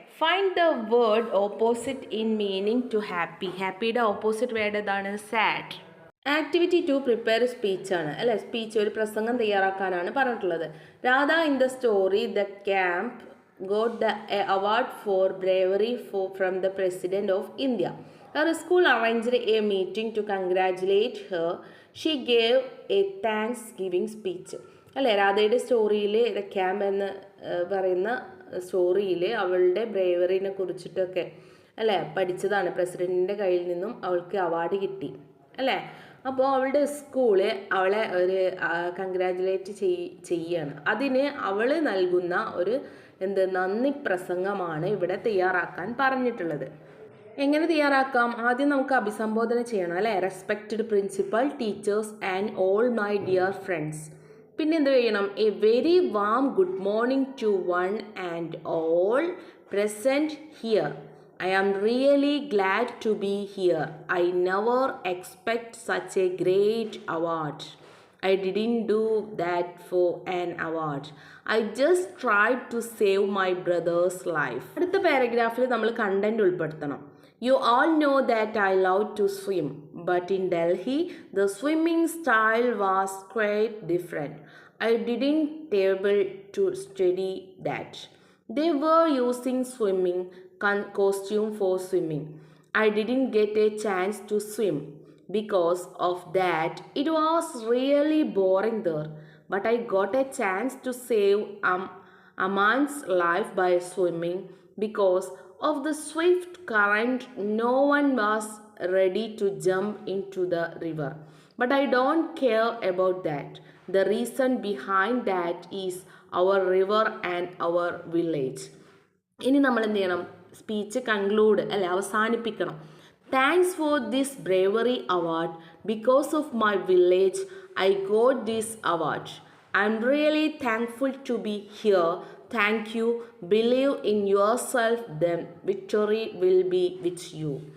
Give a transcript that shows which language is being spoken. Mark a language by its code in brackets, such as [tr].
[en] Find the word opposite in meaning to happy. [ml] ഹാപ്പിയുടെ opposite word ഏതാണ്? Sad. Activity 2 prepare സ്പീച്ചാണ് അല്ലേ. [en] speech, [ml] ഒരു പ്രസംഗം തയ്യാറാക്കാനാണ് പറഞ്ഞിട്ടുള്ളത്. [en] Radha in the story the camp got the award for bravery from the president of India. Her school arranged a meeting to congratulate her. She gave a thanksgiving speech. [ml] അല്ലേ, രാധയുടെ സ്റ്റോറിയിൽ the camp എന്ന് പറയുന്ന സ്റ്റോറിയിൽ അവളുടെ ബ്രേവറിനെ കുറിച്ചിട്ടൊക്കെ അല്ലേ പഠിച്ചതാണ്. പ്രസിഡൻറ്റിൻ്റെ കയ്യിൽ നിന്നും അവൾക്ക് അവാർഡ് കിട്ടി അല്ലേ. അപ്പോൾ അവളുടെ സ്കൂള് അവളെ ഒരു കൺഗ്രാജുലേറ്റ് ചെയ്യാണ്. അതിന് അവൾ നൽകുന്ന ഒരു നന്ദി പ്രസംഗമാണ് ഇവിടെ തയ്യാറാക്കാൻ പറഞ്ഞിട്ടുള്ളത്. എങ്ങനെ തയ്യാറാക്കാം? ആദ്യം നമുക്ക് അഭിസംബോധന ചെയ്യണം അല്ലേ. [en] Respected principal, teachers and all my dear friends. [ml] പിന്നെ എന്ത് ചെയ്യണം? [en] A very warm good morning to one and all present here. I am really glad to be here. I never expect such a great award. I didn't do that for an award. I just tried to save my brother's life. [ml] അടുത്ത പാരഗ്രാഫിൽ നമ്മൾ content ഉൾപ്പെടുത്തണം. [en] You all know that I love to swim, but in Delhi the swimming style was quite different. I didn't able to study that. They were using swimming costume for swimming. I didn't get a chance to swim. Because of that, it was really boring there. But I got a chance to save a man's life by swimming. Because of the swift current, no one was ready to jump into the river. But I don't care about that. The reason behind that is our river and our village. [ml] ഇനി നമ്മൾ എന്ത് ചെയ്യണം? [en] speech conclude [ml] അല്ലെ, അവസാനിപ്പിക്കണം. [en] Thanks for this bravery award. Because of my village I got this award. I am really thankful to be here. Thank you. Believe in yourself, then victory will be with you.